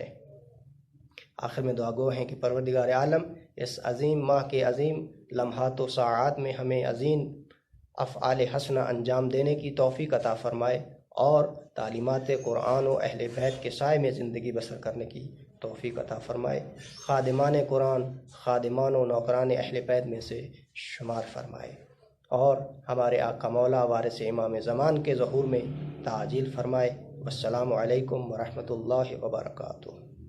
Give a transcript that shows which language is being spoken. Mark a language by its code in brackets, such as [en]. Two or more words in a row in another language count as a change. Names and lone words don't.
[ur] آخر میں دعا گو ہیں کہ پروردگار عالم اس عظیم ماہ کے عظیم لمحات و ساعات میں ہمیں عظیم افعال حسنہ انجام دینے کی توفیق عطا فرمائے اور تعلیمات قرآن و اہل بیت کے سائے میں زندگی بسر کرنے کی توفیق عطا فرمائے، خادمان قرآن، خادمان و نوکران اہل بیت میں سے شمار فرمائے اور ہمارے آقا مولا وارث امام زمان کے ظہور میں تعجیل فرمائے۔ [ar] والسلام علیکم ورحمۃ اللہ وبرکاتہ۔